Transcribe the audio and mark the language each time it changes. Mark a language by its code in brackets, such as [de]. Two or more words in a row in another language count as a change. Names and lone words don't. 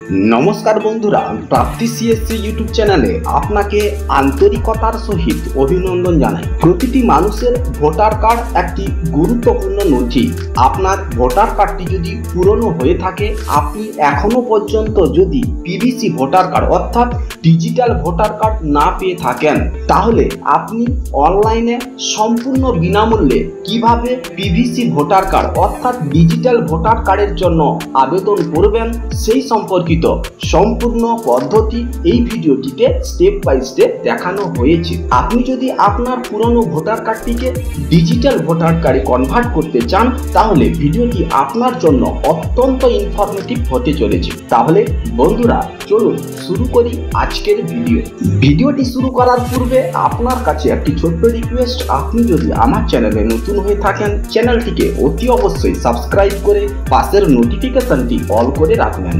[bn] নমস্কার বন্ধুরা প্রাপ্তি সিএসসি [en] YouTube channel-e [bn] আপনাকে আন্তরিকতার সহিত অভিনন্দন জানাই। প্রতিটি মানুষের [en] voter card [bn] একটি গুরুত্বপূর্ণ নথি। আপনার [en] voter card-ti [bn] যদি পুরানো হয়ে থাকে আপনি এখনো পর্যন্ত যদি [en] PVC voter card [bn] অর্থাৎ [en] digital voter card [bn] না পেয়ে থাকেন তাহলে আপনি অনলাইনে সম্পূর্ণ বিনামূল্যে কিভাবে [en] PVC voter card [bn] অর্থাৎ [en] digital voter card-er [bn] জন্য আবেদন করবেন সেই সম্পর্কিত সম্পূর্ণ পদ্ধতি এই ভিডিওটিতে [en] step by step [bn] দেখানো হয়েছে। আপনি যদি আপনার পুরনো ভোটার কার্ডটিকে [en] digital voter card-e [bn] কনভার্ট করতে চান তাহলে ভিডিওটি আপনার জন্য অত্যন্ত ইনফরমেটিভ হতে চলেছে। তাহলে বন্ধুরা চলুন শুরু করি আজকের ভিডিওটি শুরু করার পূর্বে আপনার কাছে একটি ছোট্ট রিকোয়েস্ট, আপনি যদি আমার চ্যানেলে নতুন হয়ে থাকেন চ্যানেলটিকে অতি অবশ্যই সাবস্ক্রাইব করে পাশের নোটিফিকেশনটি অল করে রাখবেন।